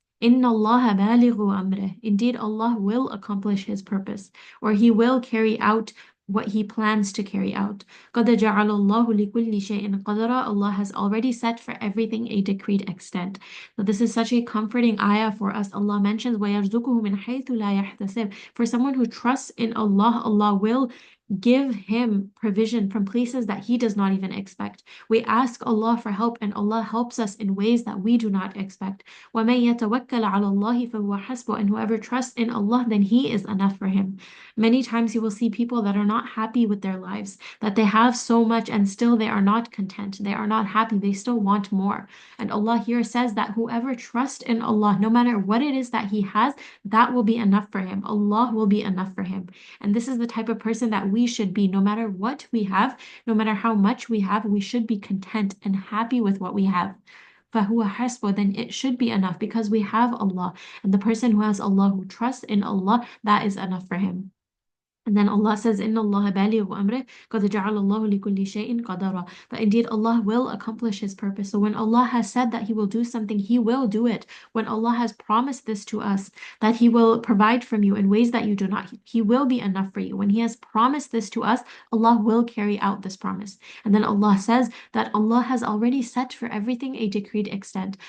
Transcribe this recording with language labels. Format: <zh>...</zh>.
<ar>إِنَّ اللَّهَ بَالِغُ أَمْرِهِ,</ar> <en>indeed Allah will accomplish His purpose, or He will carry out what He plans to carry out.</en> <ar>قَدْ جَعَلَ اللَّهُ لِكُلِّ شَيْءٍ قَدْرًا,</ar> <en>Allah has already set for everything a decreed extent. So this is such a comforting ayah for us. Allah mentions</en> <ar>وَيَرْزُقُهُ مِنْ حَيْثُ لَا يَحْتَسِبُ.</ar> <en>For someone who trusts in Allah, Allah will give him provision from places that he does not even expect. We ask Allah for help, and Allah helps us in ways that we do not expect.</en> <ar>وَمَن يَتَوَكَّلْ عَلَى اللَّهِ فَهُوَ حَسْبُهُ,</ar> <en>and whoever trusts in Allah, then He is enough for him. Many times you will see people that are not happy with their lives, that they have so much and still they are not content. They are not happy. They still want more. And Allah here says that whoever trusts in Allah, no matter what it is that he has, that will be enough for him. Allah will be enough for him. And this is the type of person that we should be. No matter what we have, no matter how much we have, we should be content and happy with what we have.</en> <ar>فَهُوَ حَسْبُهُ,</ar> <en>then it should be enough because we have Allah. And the person who has Allah, who trusts in Allah, that is enough for him. And then Allah says,</en> <ar>إِنَّ اللَّهَ بَالِغُ أَمْرِهِ قَدْ جَعَلَ اللَّهُ لِكُلِّ شَيْءٍ قَدَرًا.</ar> <en>That indeed Allah will accomplish His purpose. So when Allah has said that He will do something, He will do it. When Allah has promised this to us, that He will provide from you in ways that you do not, He will be enough for you. When He has promised this to us, Allah will carry out this promise. And then Allah says that Allah has already set for everything a decreed extent.</en>